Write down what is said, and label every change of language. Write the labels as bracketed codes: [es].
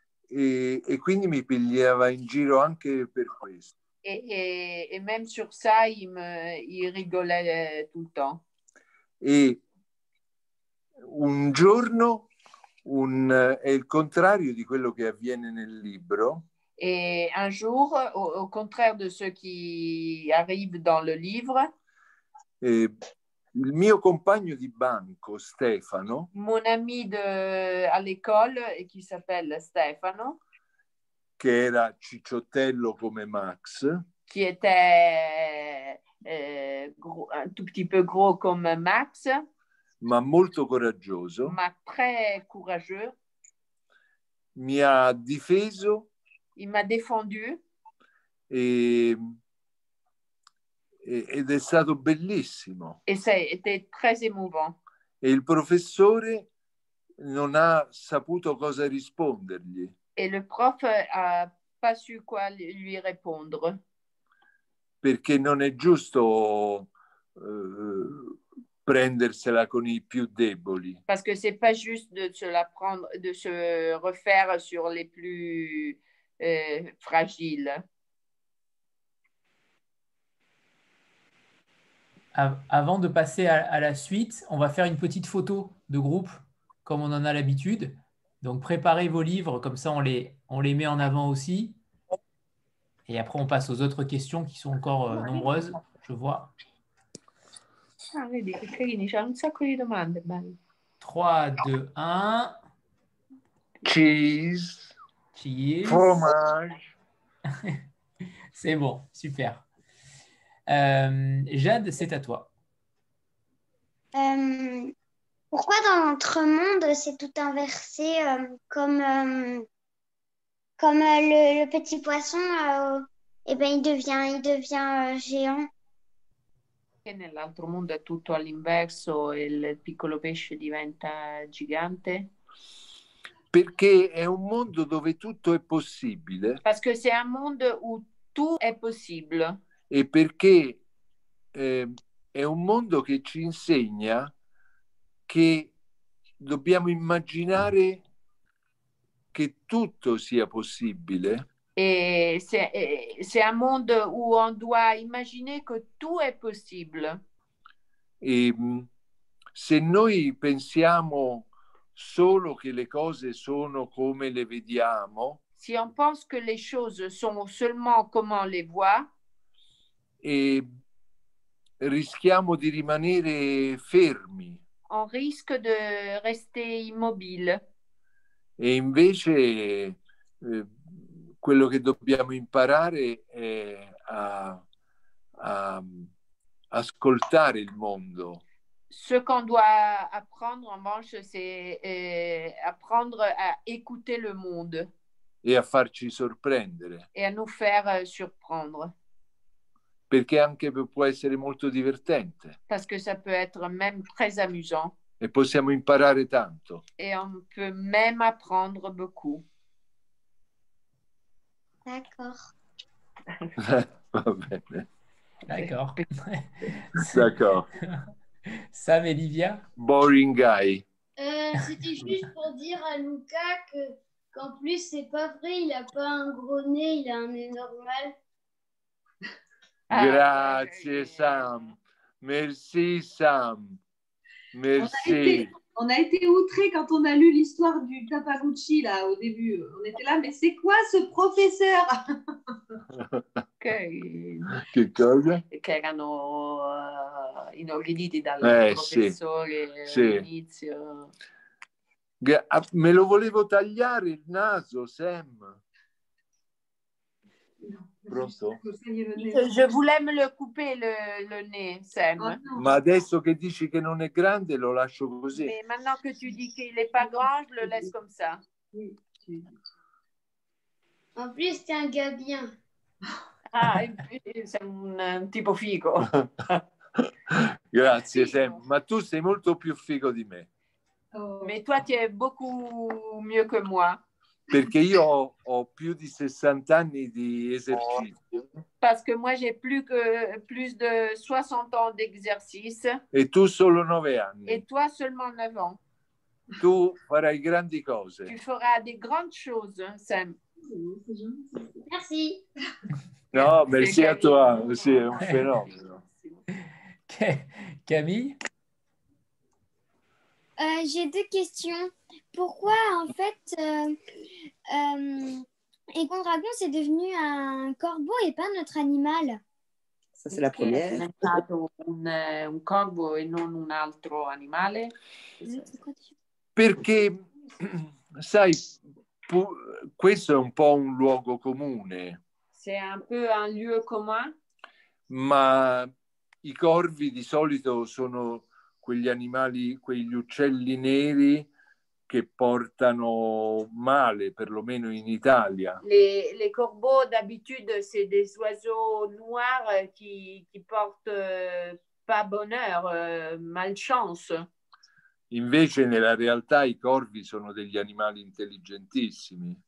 [it] E quindi mi pigliava in giro anche per questo. [fr] Et même sur ça, il rigolait tout le temps. [it] E un giorno è il contrario di quello che avviene nel libro. [fr] Et un jour, au contraire de ce qui arrive dans le livre, [it] il mio compagno di banco, Stefano, [fr] mon ami à l'école, qui s'appelle Stefano, [it] che era cicciottello come Max, [fr] qui était un tout petit peu gros comme Max, [it] ma molto coraggioso, [fr] ma très courageux, [it] mi ha difeso. [fr] Il m'a défendu. [it] Ed è stato bellissimo. [fr] Et c'était très émouvant. [it] E il professore non ha saputo cosa rispondergli. [fr] Et le prof a pas su quoi lui répondre. [it] Perché non è giusto prendersela con i più deboli. [fr] Parce que c'est pas juste de se refaire sur les plus fragiles. Avant de passer à la suite, on va faire une petite photo de groupe, comme on en a l'habitude. Donc, préparez vos livres, comme ça, on les met en avant aussi. Et après, on passe aux autres questions qui sont encore nombreuses, je vois. [it] Ah, vedi, che carini, c'è un sacco di domande. Bello. 3, 2, 1. [en] Cheese. Cheese. [fr] Fromage. C'est bon, super. Jade, c'est à toi. Pourquoi dans Notre-Monde, c'est tout inversé, comme le petit poisson, eh ben, il devient géant? [it] E nell'altro mondo è tutto all'inverso e il piccolo pesce diventa gigante? Perché è un mondo dove tutto è possibile. [fr] Parce que c'est un monde où tout est possible. [it] E perché è un mondo che ci insegna che dobbiamo immaginare che tutto sia possibile. [fr] Et c'est un monde où on doit imaginer que tout est possible. [it] E se noi pensiamo solo che le cose sono come le vediamo, [fr] si on pense que les choses sont seulement comme on les voit, [it] e rischiamo di rimanere fermi. [fr] On risque de rester immobile. [it] E invece quello che dobbiamo imparare è a ascoltare il mondo. [fr] Ce qu'on doit apprendre, en revanche, c'est apprendre à écouter le monde. [it] E a farci sorprendere. [fr] Et à nous faire surprendre. [it] Perché anche può essere molto divertente. [fr] Parce que ça peut être même très amusant. [it] E possiamo imparare tanto. [fr] Et on peut même apprendre beaucoup. D'accord. [it] Va bene. [fr] D'accord. D'accord. Sam et Livia? [en] Boring guy. [fr] C'était juste pour dire à Lucas qu'en plus, c'est pas vrai, il a pas un gros nez, il a un nez normal. [it] Grazie Sam. [fr] Merci Sam. Merci. On a été outrés quand on a lu l'histoire du Tapaguchi là au début. On était là, mais c'est quoi ce professeur? [it] Che cosa? Che erano inorriditi dal professore all'inizio. Me lo volevo tagliare il naso, Sam. Pronto? [fr] Je voulais me le couper le nez, Sam. Oh, no. [it] Ma adesso che dici che non è grande lo lascio così. [fr] Mais maintenant que tu dis qu'il n'est pas grand, je le laisse comme ça. En plus, t'es un gars bien. [it] Ah, sei un tipo figo. Grazie Sam, ma tu sei molto più figo di me. Oh. [fr] Mais toi, tu es beaucoup mieux que moi. [it] Perché io ho più di 60 anni di esercizio. [fr] Parce que moi, j'ai plus de 60 ans d'exercice. [it] E tu solo 9 anni. [fr] Et toi, seulement 9 ans. [it] Tu farai grandi cose. [fr] Tu feras des grandes choses, Sam. Merci. No, merci a toi. [it] Sì, è un fenomeno. [fr] Camille? J'ai deux questions. Pourquoi, en fait, Egon Dragon, c'est devenu un corbeau et pas notre animal? Ça, c'est la première. [it] È diventato un corvo e non un altro animale? Perché, sai, questo è un po' un luogo comune. [fr] C'est un peu un lieu commun. [it] Ma i corvi di solito sono quegli animali, quegli uccelli neri che portano male, perlomeno in Italia. [fr] Les corbeaux, d'habitude, c'est des oiseaux noirs qui portent pas bonheur, malchance. [it] Invece nella realtà i corvi sono degli animali intelligentissimi.